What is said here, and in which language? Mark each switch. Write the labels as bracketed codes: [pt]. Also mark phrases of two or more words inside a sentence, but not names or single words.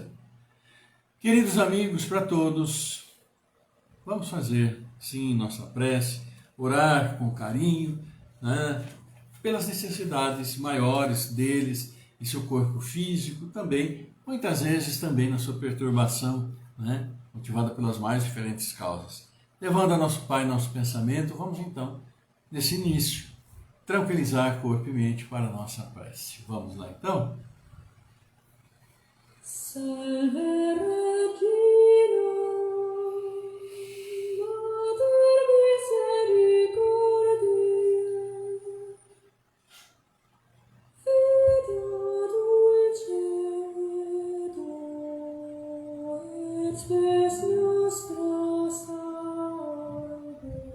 [pt] Queridos amigos, para todos, vamos fazer, sim, nossa prece, orar com carinho, né, pelas necessidades maiores deles e seu corpo físico também, muitas vezes também na sua perturbação, né, motivada pelas mais diferentes causas. Levando a nosso Pai nosso pensamento, vamos então, nesse início, tranquilizar corpo e mente para a nossa prece. Vamos lá então? [la] Salve Regina, Mater Misericordiae, Vita dulcedo, et spes nostra salve.